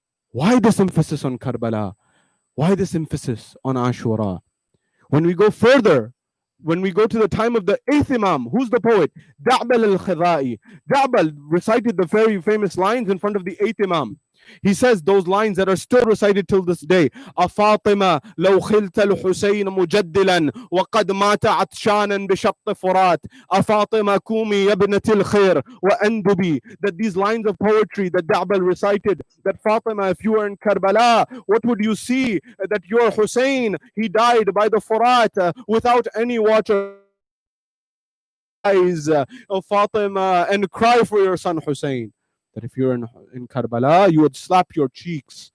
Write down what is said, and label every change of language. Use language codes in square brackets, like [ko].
[en] Why this emphasis on Karbala? Why this emphasis on Ashura? When we go further, when we go to the time of the 8th Imam, who's the poet? Da'bal al-Khidai. Da'bal recited the very famous lines in front of the 8th Imam. He says those lines that are still recited till this day. [ar] أفاطمة لو خلت الحسين مجدلا وقد مات عطشانا بشط فرات أفاطمة كومي يا ابنة الخير وأندبي. [en] That these lines of poetry that Da'bal recited, that Fatima, if you were in Karbala, what would you see? That your Hussein, he died by the Furat without any water. Eyes of Fatima and cry for your son Hussein. That if you're in Karbala, you would slap your cheeks